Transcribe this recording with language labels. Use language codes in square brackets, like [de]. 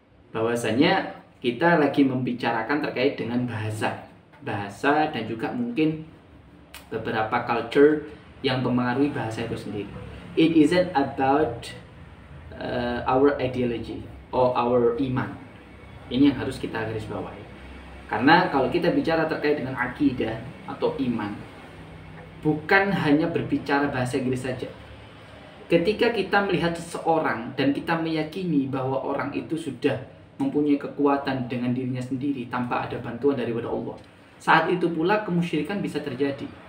[id] Bahwasanya kita lagi membicarakan terkait dengan bahasa dan juga mungkin beberapa culture yang mempengaruhi bahasa itu sendiri. [en] It isn't about our ideology or our iman. [id] Ini yang harus kita garis bawahi. Karena kalau kita bicara terkait dengan akidah atau iman, bukan hanya berbicara bahasa Inggris saja. Ketika kita melihat seseorang dan kita meyakini bahwa orang itu sudah mempunyai kekuatan dengan dirinya sendiri tanpa ada bantuan daripada Allah, saat itu pula kemusyrikan bisa terjadi.